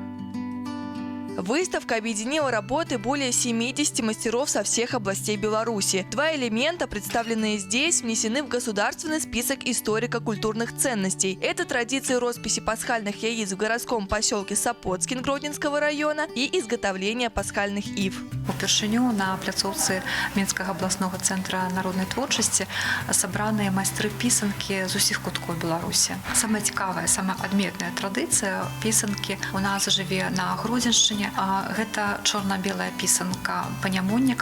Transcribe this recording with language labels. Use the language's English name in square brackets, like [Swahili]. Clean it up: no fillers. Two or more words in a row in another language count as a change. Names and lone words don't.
[Russian] Выставка объединила работы более 70 мастеров со всех областей Беларуси. Два элемента, представленные здесь, внесены в государственный список историко-культурных ценностей. Это традиции росписи пасхальных яиц в городском поселке Сапоцкин Гродненского района и изготовление пасхальных ив. [Belarusian] Упершыню на пляцоўцы Мінскага абласнога цэнтра народнай творчасці сабраныя майстры пісанкі з усіх куткоў Беларусі. Самая цікавая, самая адметная традыцыя пісанкі у нас жыве на Гродзеншчыне. Гэта чорна-белая пісанка панямоннік.